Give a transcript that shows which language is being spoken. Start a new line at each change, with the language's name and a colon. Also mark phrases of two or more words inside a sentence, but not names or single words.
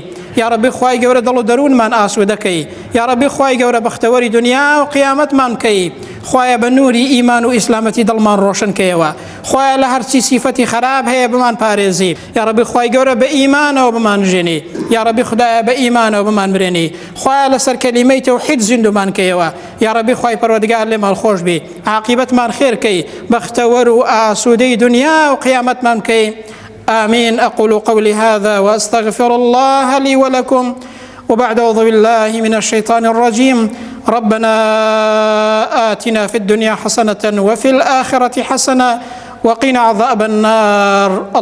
Arabic: یا ربی
Central Kurdish: خوای گەورە دڵ و دەروونمان ئاسوودەکەی،
Arabic: یا ربی
Central Kurdish: خوای گەورە بەختەوەری دنیا و قیامەتمان بکەی، خوایە بە نووری ئیمان و ئیسلامەتی دڵمان ڕۆشن کەیەوە، خوایە لە هەرچی سیفەتی خراپ هەیە بمان پارێزی،
Arabic: یا ربی
Central Kurdish: خوای گەورە بە ئیمانەوە بمان ژێنی،
Arabic: یا ربی
Central Kurdish: خدایە بە ئیمانەوە بمان برێنی، خوایە لەسەر کەلیمەی تەوحید زیندومان کەیەوە،
Arabic: یا ربی
Central Kurdish: خوای پەروەردگار لێمان خۆش بێ، عاقبەتمان خێرکەی، بەختەوەر و ئاسوودەی دنیا و قیامەتمان بکەی.
Arabic: آمين. أقول قولي هذا وأستغفر الله لي ولكم، وبعد أعوذ بالله من الشيطان الرجيم. ربنا آتنا في الدنيا حسنة وفي الآخرة حسنة وقنا عذاب النار.